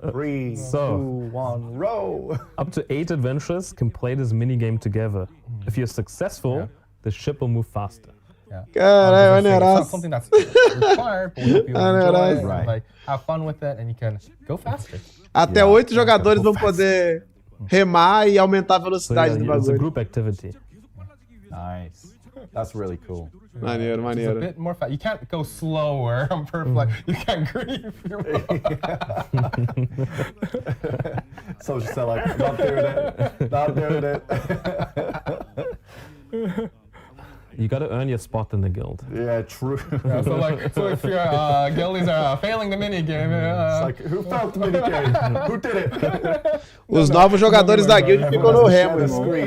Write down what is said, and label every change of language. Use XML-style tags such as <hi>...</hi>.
<en>3, 2, 1, row! Up to 8 adventurers can play this minigame together. If you're successful, the ship will move faster.</en> <pt>Caralho, maneiraço.</pt> <en>It's not something that's required, but we'll help you enjoy it, and, like, have fun with it, and you can go faster.</en> <pt>Até 8 jogadores vão poder remar e aumentar a velocidade do bagulho.</pt> <en>It's a group activity. Nice. That's really cool.</en> <pt>Maneiro.</pt> <en>It's a bit more fast. You can't go slower on purpose. Like, you can't grieve. So just like, not doing it. You gotta earn your spot in the guild. Yeah, true. Yeah, so if your guildies are failing the minigame, it's like, who failed the minigame? Who did it?</en> <pt>Os novos jogadores da guild ficam no remo, irmão.</pt>